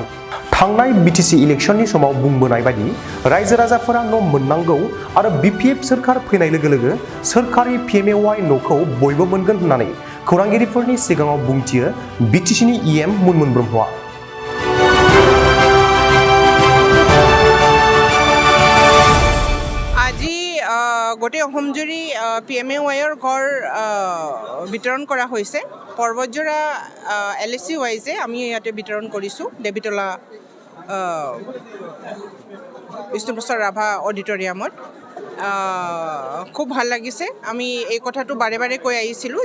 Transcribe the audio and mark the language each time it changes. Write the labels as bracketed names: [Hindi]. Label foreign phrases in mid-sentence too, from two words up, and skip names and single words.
[Bodo] थांनाय BTC इलेक्शननि समाव बुंबोनाय बायदि रायजो राजाफोरा न' मोननांगौ आरो BPF सोरखार फैनाय लोगो लोगो सोरखारि PMay न'खौ बयबो मोनगोन होननानै खौरांगिरिफोरनि सिगाङाव बुंथियो BTCनि EM मुनमुन ब्रह्मआ। [Assamese] गोटे अहमजुरी PMayৰ ঘৰ বিতৰণ কৰা হৈছে। বতজ'ৰা LSC ৱাইজে আমি ইয়াতে বিতৰণ কৰিছোঁ দেবিতলা বিষ্ণু প্ৰসাদ ৰাভা অডিটৰিয়ামত। খুব ভাল লাগিছে। আমি এই কথাটো বাৰে বাৰে কৈ আহিছিলোঁ।